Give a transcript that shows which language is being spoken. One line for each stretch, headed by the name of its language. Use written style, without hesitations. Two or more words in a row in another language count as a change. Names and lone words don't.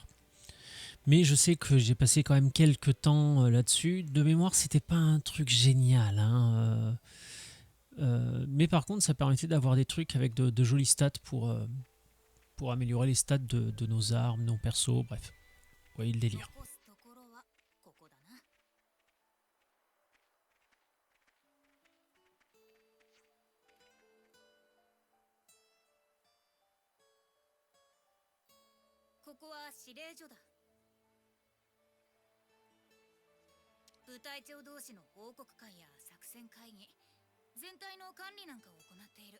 French: Mais je sais que j'ai passé quand même quelques temps là-dessus. De mémoire, c'était pas un truc génial. Hein, mais par contre, ça permettait d'avoir des trucs avec de jolies stats pour améliorer les stats de nos armes, nos persos, bref. Vous voyez le délire.
Japanese: 残すところはここだな。ここは指令所だ。部隊長同士の報告会や作戦会議、全体の管理なんかを行っている。